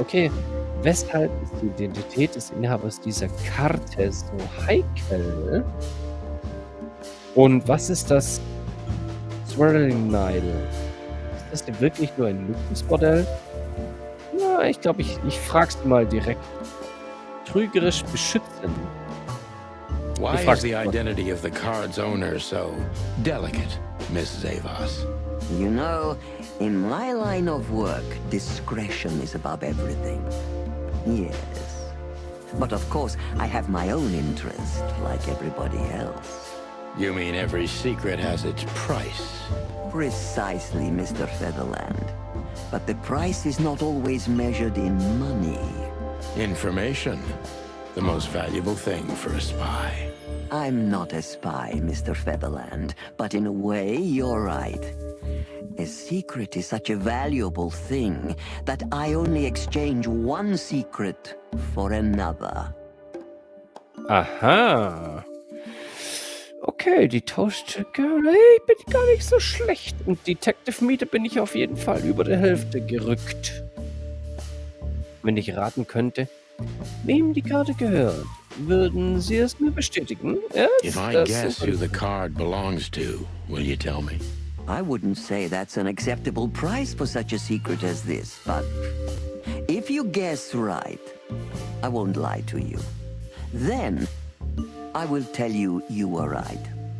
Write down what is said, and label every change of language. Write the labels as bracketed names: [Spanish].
[German] Okay, weshalb ist die Identität des Inhabers dieser Karte so heikel? Und was ist das Swirling Nile? Ist das denn wirklich nur ein Luxusbordell? Ja, ich glaube, ich frag's mal direkt. Trügerisch beschützen. [English] Why is the identity of the card's owner so delicate, Miss Zavas? You know, in my line of work, discretion is above everything. Yes. But of course, I have my own interest, like everybody else. You mean every secret has its price? Precisely, Mr. Featherland. But the price is not always measured in money. Information. The most valuable thing for a spy. I'm not a spy, Mr. Featherland, but in a way, you're right. A secret is such a valuable thing that I only exchange one secret for another. Aha. [German] Okay, die Tauschstücke, hey, bin gar nicht so schlecht. Und Detective-Miete bin ich auf jeden Fall über der Hälfte gerückt. Wenn ich raten könnte, wem die Karte gehört, würden Sie es mir bestätigen? [English] If I guess who the card belongs to, will you tell me? I wouldn't say that's an acceptable price for such a secret as this, but if you guess right, I won't lie to you. Then I will tell you you were right.